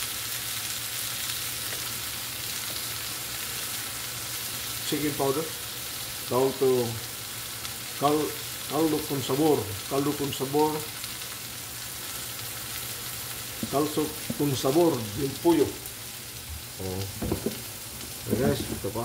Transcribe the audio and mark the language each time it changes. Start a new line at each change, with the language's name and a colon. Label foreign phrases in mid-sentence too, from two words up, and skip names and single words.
English: Chicken powder.
Spanish: Caldo con sabor. Caldo con sabor. Caldo con sabor yung pollo.
Filipino: Oh.
English: Okay guys,
Filipino: ito pa.